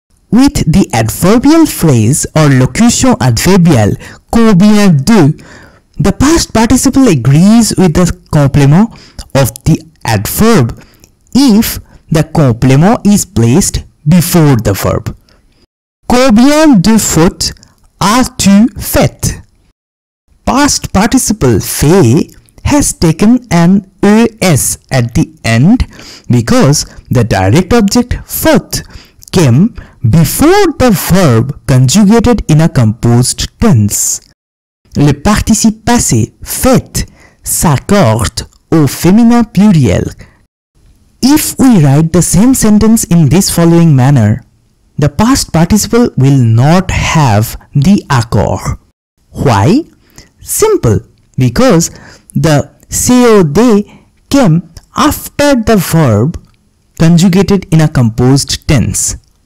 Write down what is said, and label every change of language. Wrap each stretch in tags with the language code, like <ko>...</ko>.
<en>With the adverbial phrase or locution adverbiale combien de, the past participle agrees with the complement of the adverb if the complement is placed before the verb.</en> <fr>Combien de fautes as-tu fait?</fr> <en>Past participle fait has taken an ES at the end because the direct object faute came before the verb conjugated in a composed tense.</en> <fr>Le participe passé fait s'accorde au féminin pluriel</fr> <en>If we write the same sentence in this following manner, the past participle will not have the accord. Why? Simple, because the COD came after the verb conjugated in a composed tense.</en>